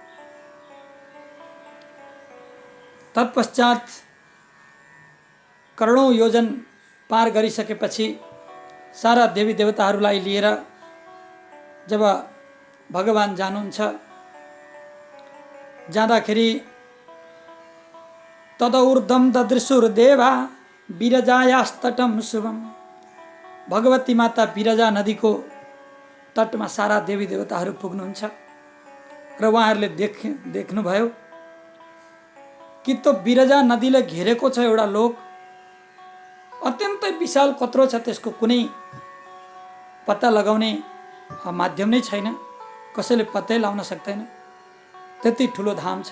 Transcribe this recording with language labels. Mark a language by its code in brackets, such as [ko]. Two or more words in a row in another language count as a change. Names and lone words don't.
[ne] तत्पश्चात करोडौँ योजन पार गरिसकेपछि सारा देवी देवताहरूलाई लिएर जब भगवान जानुहुन्छ, जाँदाखेरि तदऊर्ध्वं [sa] ददृशुर्देवा विरजायास्तटं शुभम, [ne] भगवती माता विरजा नदीको तटमा सारा देवी देवताहरू पुग्नुहुन्छ र उहाँहरूले देख्नुभयो कि त्यो विरजा नदीले घेरेको छ एउटा लोक, अत्यन्तै विशाल कत्रो छ, त्यसको कुनै पत्ता लगाउने माध्यम नै छैन, कसैले पत्तै लाउन सक्दैन, त्यति ठुलो धाम छ।